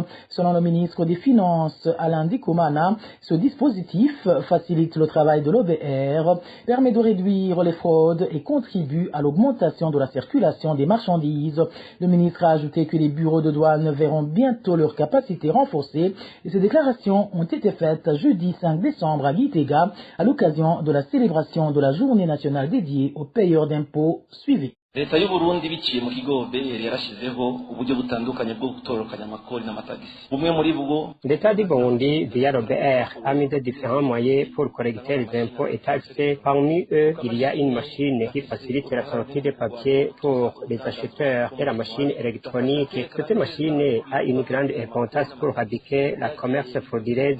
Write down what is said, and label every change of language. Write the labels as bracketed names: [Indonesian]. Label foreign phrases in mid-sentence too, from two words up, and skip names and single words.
[French] Selon le ministre des Finances Alain Dikomana, ce dispositif facilite le travail de l'OBR, permet de réduire les fraudes et contribue à l'augmentation de la circulation des marchandises. Le ministre a ajouté que les bureaux de douane verront bientôt leur capacité renforcée et ces déclarations ont été faites jeudi 5 décembre à Gitega à l'occasion de la célébration de la journée nationale dédiée aux payeurs d'impôts suivie. [Rundi] Leta y'u Burundi biciye mu kigo BR yarashizeho uburyo butandukanye bwo gutorokanya amakori n'amatagisi. Bumwe muri bwo [French] L'État du Burundi via l'OBR a mis de différents moyens pour collecter les impôts et taxes. Parmi eux, il y a une machine qui facilite la sortie des papiers pour les acheteurs et la machine électronique. Cette machine a une grande importance pour éradiquer la commerce frauduleuse.